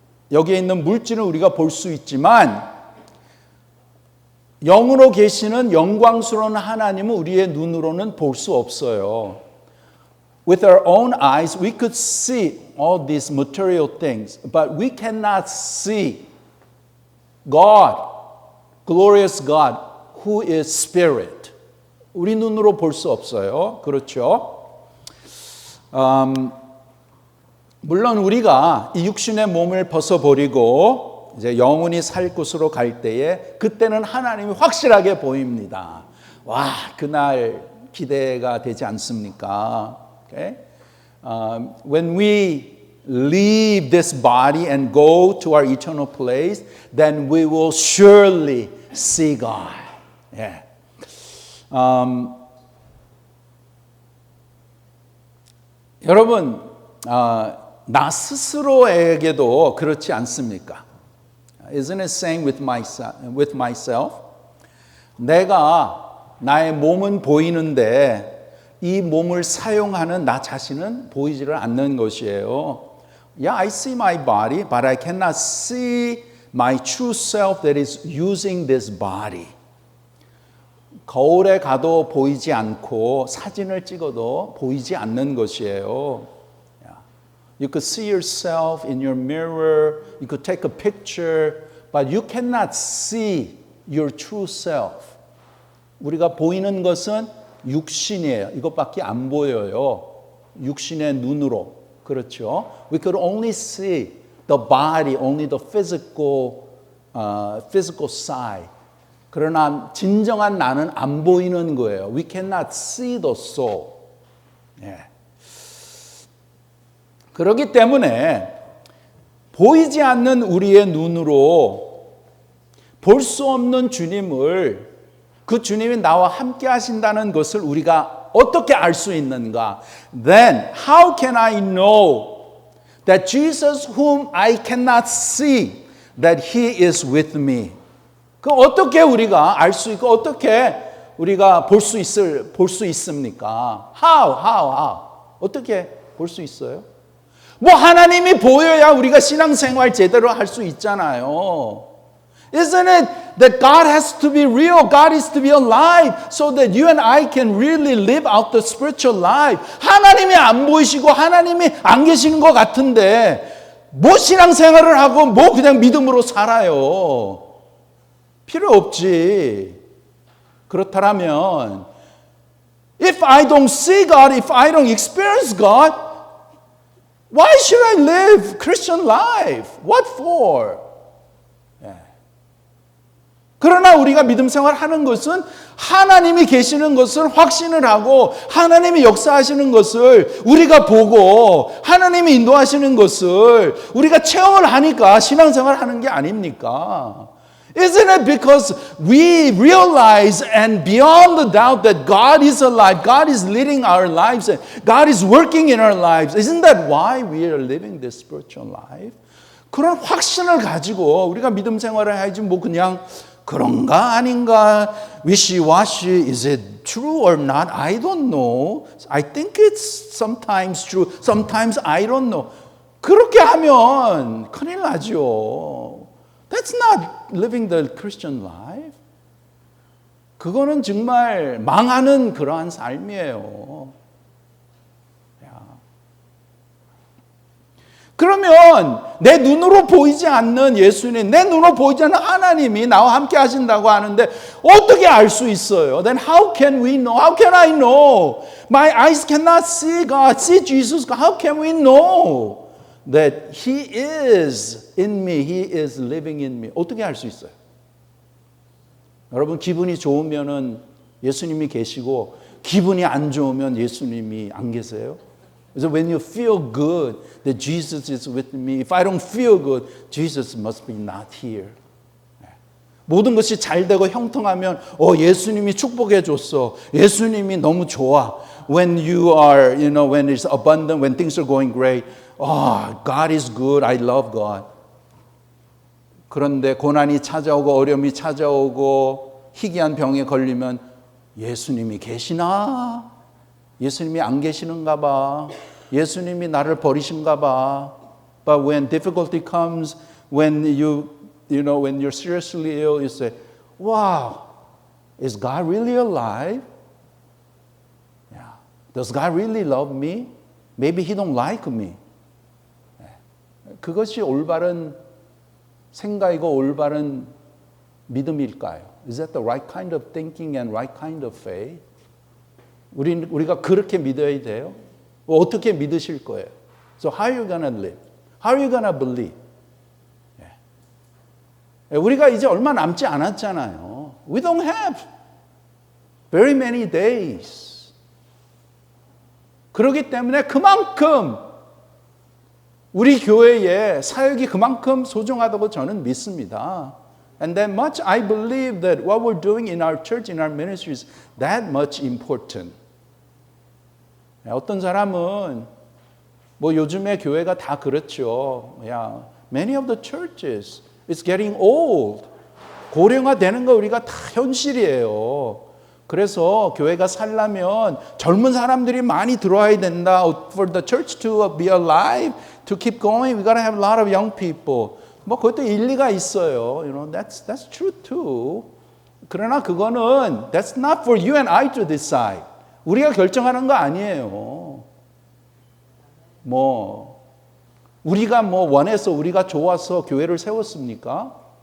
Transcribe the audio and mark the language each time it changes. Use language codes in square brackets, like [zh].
[ko] 여기에 있는 물질을 우리가 볼 수 있지만 영으로 계시는 영광스러운 하나님은 우리의 눈으로는 볼 수 없어요. [en] With our own eyes, we could see all these material things, but we cannot see God, glorious God, who is spirit. [ko] 우리 눈으로 볼 수 없어요. 그렇죠? 물론 우리가 이 육신의 몸을 벗어버리고 이제 영혼이 살 곳으로 갈 때에 그때는 하나님이 확실하게 보입니다. 와, 그날 기대가 되지 않습니까? [en] Okay? When we leave this body and go to our eternal place, then we will surely see God. Yeah. [ko] 여러분, 나 스스로에게도 그렇지 않습니까? [en] Isn't it saying with myself? [ko] 내가 나의 몸은 보이는데 이 몸을 사용하는 나 자신은 보이지를 않는 것이에요. [en] Yeah, I see my body, but I cannot see my true self that is using this body. [ko] 거울에 가도 보이지 않고 사진을 찍어도 보이지 않는 것이에요. [en] You could see yourself in your mirror, you could take a picture, but you cannot see your true self. [ko] 우리가 보이는 것은 육신이에요. 이것밖에 안 보여요. 육신의 눈으로. 그렇죠? [en] We could only see the body, only the physical side. [ko] 그러나 진정한 나는 안 보이는 거예요. [en] We cannot see the soul. [ko] 예. 그렇기 때문에 보이지 않는 우리의 눈으로 볼 수 없는 주님을, 그 주님이 나와 함께 하신다는 것을 우리가 어떻게 알 수 있는가? [en] Then how can I know that Jesus whom I cannot see, that He is with me? [ko] 그 어떻게 우리가 알 수 있고 어떻게 우리가 볼 수 있습니까? [en] How? [ko] 어떻게 볼 수 있어요? 뭐 하나님이 보여야 우리가 신앙생활 제대로 할 수 있잖아요. [en] Isn't it that God has to be real, God is to be alive, so that you and I can really live out the spiritual life. [ko] 하나님이 안 보이시고 하나님이 안 계시는 것 같은데 뭐 신앙생활을 하고 뭐 그냥 믿음으로 살아요. 필요 없지. 그렇다면 [en] if I don't see God, if I don't experience God, why should I live Christian life? What for? [ko] 그러나 우리가 믿음 생활하는 것은 하나님이 계시는 것을 확신을 하고 하나님이 역사하시는 것을 우리가 보고 하나님이 인도하시는 것을 우리가 체험을 하니까 신앙생활 하는 게 아닙니까? [en] Isn't it because we realize and beyond the doubt that God is alive, God is leading our lives, and God is working in our lives? Isn't that why we are living this spiritual life? [ko] 그런 확신을 가지고 우리가 믿음 생활을 해야지 뭐 그냥 그런가 아닌가 [en] wishy-washy, is it true or not? I don't know. I think it's sometimes true, sometimes I don't know. [ko] 그렇게 하면 큰일 나죠. [en] That's not living the Christian life. [ko] 그거는 정말 망하는 그러한 삶이에요. 그러면 내 눈으로 보이지 않는 예수님, 내 눈으로 보이지 않는 하나님이 나와 함께 하신다고 하는데 어떻게 알 수 있어요? [en] Then how can we know? How can I know? My eyes cannot see God, see Jesus. How can we know that He is in me, He is living in me? [ko] 어떻게 알 수 있어요? 여러분 기분이 좋으면은 예수님이 계시고 기분이 안 좋으면 예수님이 안 계세요? [en] So when you feel good, that Jesus is with me. If I don't feel good, Jesus must be not here. [ko] 모든 것이 잘 되고 형통하면 예수님이 축복해 줬어. 예수님이 너무 좋아. [en] When you are, when it's abundant, when things are going great, God is good. I love God. [ko] 그런데 고난이 찾아오고 어려움이 찾아오고 희귀한 병에 걸리면 예수님이 계시나? 예수님이 안 계시는가 봐. 예수님이 나를 버리신가 봐. [en] But when difficulty comes, when when you're seriously ill, you say, wow, is God really alive? Yeah. Does God really love me? Maybe He don't like me. [ko] 그것이 올바른 생각이고 올바른 믿음일까요? [en] Is that the right kind of thinking and right kind of faith? [ko] 우리가 그렇게 믿어야 돼요? 어떻게 믿으실 거예요? [en] So how are you gonna live? How are you gonna believe? [ko] 우리가 이제 얼마 남지 않았잖아요. [en] We don't have very many days. [ko] 그렇기 때문에 그만큼 우리 교회의 사역이 그만큼 소중하다고 저는 믿습니다. [en] And that much I believe that what we're doing in our church, in our ministry is that much important. [ko] 어떤 사람은 뭐 요즘에 교회가 다 그렇죠. [en] Many of the churches it's getting old. [ko] 고령화 되는 거 우리가 다 현실이에요. 그래서 교회가 살려면 젊은 사람들이 많이 들어와야 된다. [en] For the church to be alive, to keep going, we gotta have a lot of young people. [ko] 뭐 그것도 일리가 있어요. [en] That's true too. [ko] 그러나 그거는 [en] that's not for you and I to decide. [ko] 우리가 결정하는 거 아니에요. 우리가 원해서 우리가 좋아서 교회를 세웠습니까?